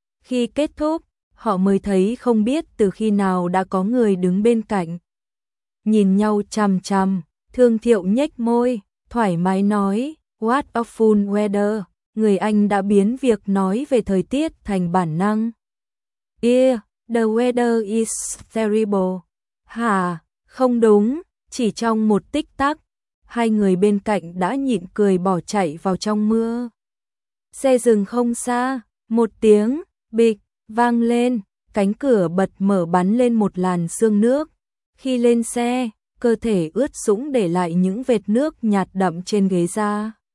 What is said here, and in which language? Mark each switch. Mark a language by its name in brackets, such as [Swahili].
[Vietnamese] Khi kết thúc, họ mới thấy không biết từ khi nào đã có người đứng bên cạnh. Nhìn nhau chằm chằm, Thương Thiệu nhếch môi, thoải mái nói, [English] "What a fun weather." [Vietnamese] Người anh đã biến việc nói về thời tiết thành bản năng. [English] "Yeah, the weather is terrible." [Vietnamese] "Hả? Không đúng, chỉ trong một tích tắc, hai người bên cạnh đã nhịn cười bỏ chạy vào trong mưa." Xe dừng không xa, một tiếng bịch vang lên, cánh cửa bật mở bắn lên một làn sương nước. Khi lên xe, cơ thể ướt sũng để lại những vệt nước nhạt đậm trên ghế da.